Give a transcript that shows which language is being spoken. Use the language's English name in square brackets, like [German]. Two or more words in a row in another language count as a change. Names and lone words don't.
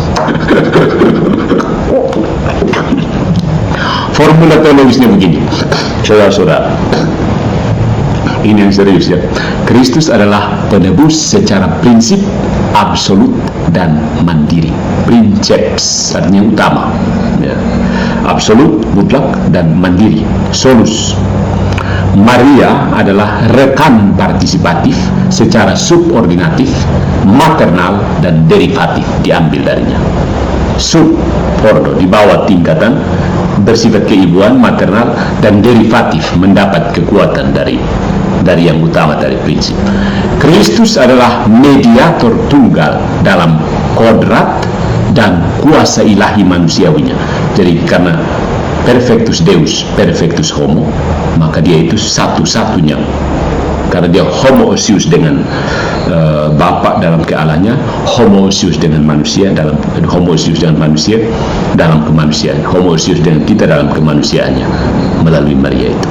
[Indonesian] Formula teologisnya begini, saudara-saudara. Ini yang serius ya. Kristus adalah penebus secara prinsip, absolut, dan mandiri. Princeps artinya utama ya. Absolut, mutlak, dan mandiri. Solus. Maria adalah rekan partisipatif secara subordinatif, maternal, dan derivatif diambil darinya. Subordo di bawah tingkatan, bersifat keibuan, maternal, dan derivatif mendapat kekuatan dari yang utama, dari prinsip. Kristus adalah mediator tunggal dalam kodrat dan kuasa ilahi manusiawinya. Jadi karena [Latin] perfectus Deus, perfectus homo, [Indonesian] maka dia itu satu-satunya. Karena dia homoousios dengan Bapa dalam kealahnya, homoousios dengan manusia dalam kemanusiaan, homoousios dengan kita dalam kemanusiaannya melalui Maria itu.